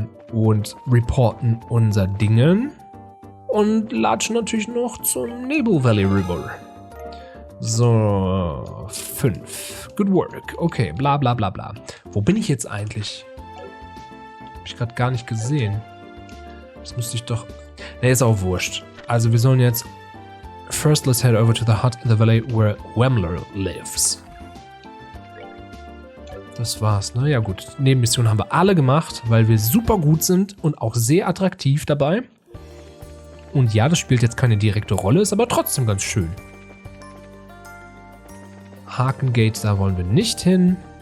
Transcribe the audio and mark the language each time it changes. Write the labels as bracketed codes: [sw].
[de] Und reporten unser Dingen und latschen natürlich noch zum Nebel Valley River. [en] So, 5. Good work. Okay, bla bla bla bla. [de] Wo bin ich jetzt eigentlich? Hab ich gerade gar nicht gesehen. Das müsste ich doch... Ne, ist auch wurscht. Also wir sollen jetzt... [en] First, let's head over to the hut in the valley where Wemler lives. [de] Das war's, ne? Ja gut, Nebenmissionen haben wir alle gemacht, weil wir super gut sind und auch sehr attraktiv dabei. Und ja, das spielt jetzt keine direkte Rolle, ist aber trotzdem ganz schön. Hakengate, da wollen wir nicht hin.